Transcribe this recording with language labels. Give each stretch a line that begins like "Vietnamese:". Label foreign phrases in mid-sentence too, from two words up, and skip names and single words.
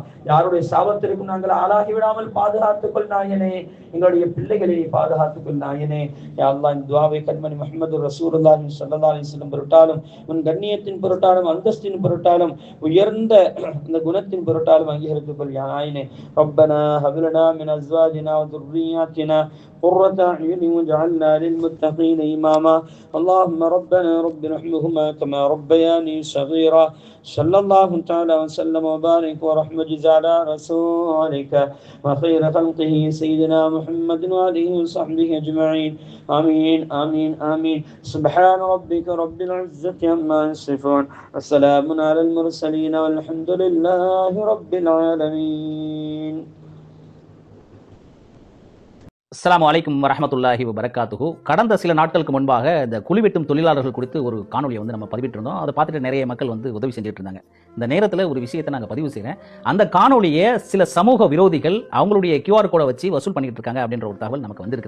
Tamil: யாருடைய சாபத்திற்கும் நாங்கள் ஆளாகி விடாமல் பாதுகாத்துக் கொள் நாயனே, எங்களுடைய பிள்ளைகளை பாதுகாத்துக் கொள் நாயனே
Arabic: يا الله.
Tamil: இந்த துஆவை கண்மணி முஹம்மது
Arabic: رسول الله صلى الله عليه وسلم
Tamil: பொருட்டாலும் உன் கண்ணியத்தின் பொருட்டாலும் அந்தஸ்தின் பொருட்டாலும் உயர்ந்த அந்த குணத்தின் பொருட்டாலும் அங்கீகரித்துக் கொள் யா நாயனே.
Arabic: ربنا هب لنا من أزواجنا و ذُرِّيَّاتِنَا قرة أعين واجعلنا للمتقين إماما. اللهم ربنا رب ارحمهما كما ربياني صغيرا. صلى الله تعالى وسلم وبارك ورحمة على رسولك وخير خلقه سيدنا محمد وآله وصحبه أجمعين. آمين آمين آمين. سبحان ربك رب العزة عما يصفون وسلام على المرسلين والحمد لله رب العالمين. السلام عليكم ورحمة الله وبركاته.
Tamil: கடந்த சில நாட்களுக்கு முன்பாக இந்த குழிவெட்டும் தொழிலாளர்கள் குறித்து ஒரு காணொலியை நம்ம பதிவிட்டிருந்தோம். அதை பார்த்துட்டு நிறைய மக்கள் உதவி செஞ்சுட்டு இருந்தாங்க. இந்த நேரத்தில் ஒரு விஷயத்தை நாங்கள் பதிவு செய்கிறேன். அந்த காணொலியை சில சமூக விரோதிகள் அவங்களுடைய
English: QR code
Tamil: வச்சு வசூல் பண்ணிட்டு இருக்காங்க அப்படின்ற ஒரு தகவல் நமக்கு வந்திருக்குது.